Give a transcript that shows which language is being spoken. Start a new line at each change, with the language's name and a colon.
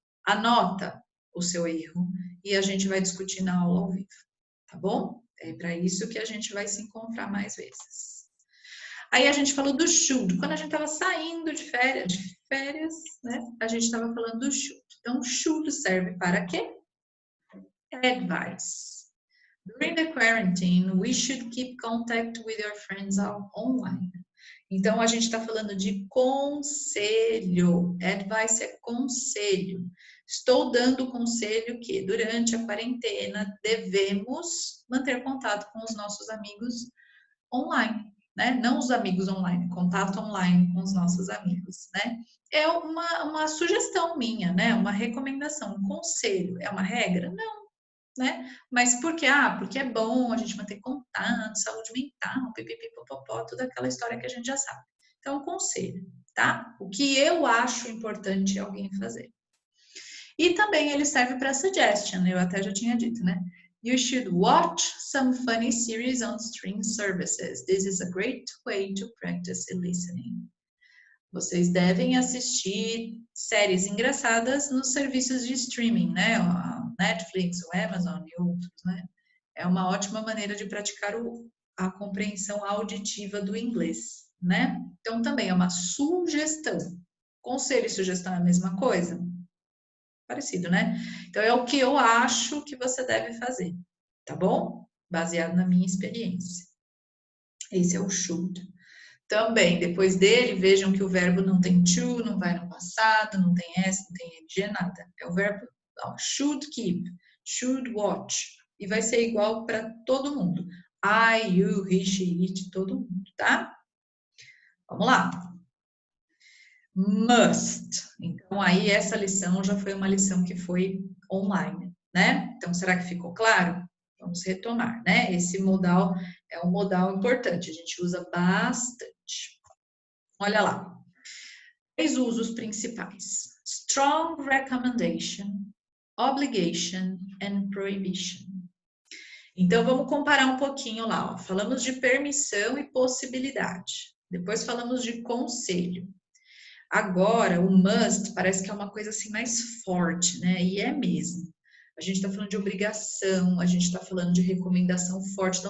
Portuguese: Anota o seu erro e a gente vai discutir na aula ao vivo, tá bom? É para isso que a gente vai se encontrar mais vezes. Aí a gente falou do should. Quando a gente estava saindo de férias, né? A gente estava falando do should. Então, should serve para quê?
English: Advice. During the quarantine, we should keep contact with your friends online.
Portuguese: Então, a gente está falando de conselho. Advice é conselho. Estou dando conselho que durante a quarentena devemos manter contato com os nossos amigos online, né? Não os amigos online, contato online com os nossos amigos, né? É uma sugestão minha, né? Uma recomendação, um conselho. É uma regra? Não, né? Mas por quê? Porque é bom a gente manter contato, saúde mental, pipipipopopó, toda aquela história que a gente já sabe. Então, conselho, tá? O que eu acho importante alguém fazer. E também ele serve para suggestion, eu até já tinha dito, né?
English: You should watch some funny series on streaming services. This is a great way to practice listening.
Portuguese: Vocês devem assistir séries engraçadas nos serviços de streaming, né? O Netflix, o Amazon e outros, né? É uma ótima maneira de praticar a compreensão auditiva do inglês, né? Então, também é uma sugestão. Conselho e sugestão é a mesma coisa? Parecido, né? Então, é o que eu acho que você deve fazer, tá bom? Baseado na minha experiência. Esse é o should. Também, depois dele, vejam que o verbo não tem to, não vai no passado, não tem S, não tem NG, nada. É o verbo should keep, should watch. E vai ser igual para todo mundo. I, you, he, she, it, todo mundo, tá? Vamos lá. Must. Então, aí essa lição já foi uma lição que foi online, né? Então, será que ficou claro? Vamos retomar, né? Esse modal é um modal importante, a gente usa bastante. Olha lá. 3 usos principais.
English: Strong recommendation, obligation and prohibition.
Portuguese: Então, vamos comparar um pouquinho lá. Ó. Falamos de permissão e possibilidade. Depois falamos de conselho. Agora, o must parece que é uma coisa assim mais forte, né? E é mesmo. A gente está falando de obrigação, a gente está falando de recomendação forte.